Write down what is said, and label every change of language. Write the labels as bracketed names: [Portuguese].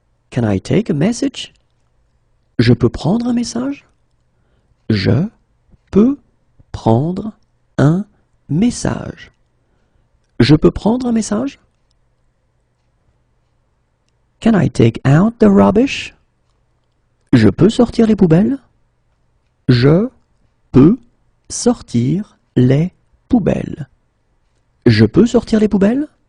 [English] Can I take a message? [French] Je peux prendre un message? Je peux prendre un message. Je peux prendre un message? [English] Can I take out the rubbish? [French] Je peux sortir les poubelles? Je peux sortir les poubelles. Je peux sortir les poubelles?